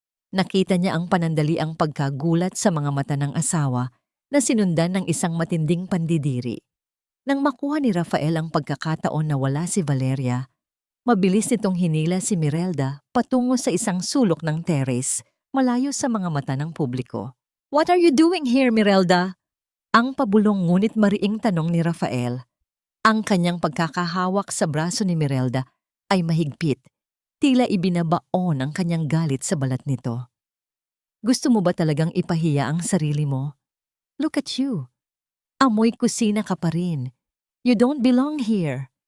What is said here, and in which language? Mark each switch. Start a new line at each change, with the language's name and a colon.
Filipino: Nakita niya ang panandaliang pagkagulat sa mga mata ng asawa na sinundan ng isang matinding pandidiri. Nang makuha ni Rafael ang pagkakataon na wala si Valeria, mabilis nitong hinila si Mirelda patungo sa isang sulok ng terrace, malayo sa mga mata ng publiko.
English: "What are you doing here, Mirelda?"
Filipino: Ang pabulong ngunit mariing tanong ni Rafael. Ang kanyang pagkakahawak sa braso ni Mirelda ay mahigpit, tila ibinabaon ang kanyang galit sa balat nito. "Gusto mo ba talagang ipahiya ang sarili mo?
English: Look at you.
Filipino: Amoy kusina ka pa rin.
English: You don't belong here."